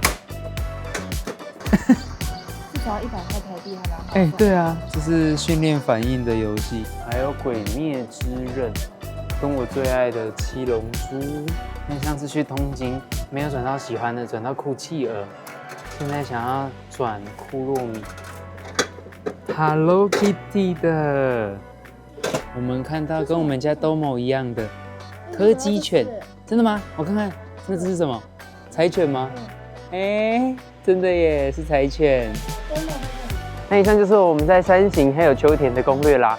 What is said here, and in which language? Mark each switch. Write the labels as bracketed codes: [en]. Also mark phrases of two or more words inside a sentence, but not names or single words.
[zh] 至少100塊台幣還蠻好。對啊，這是訓練反應的遊戲，還有鬼滅之刃。跟我最愛的七龍珠，因為上次去東京沒有轉到喜歡的，轉到酷企鵝，現在想要轉庫洛米 ，Hello Kitty 的。我們看到跟我們家 Domo 一樣的柯基犬，真的嗎？我看看，那這是什麼？柴犬嗎？真的耶，是柴犬。那以上就是我們在山形還有秋田的攻略啦。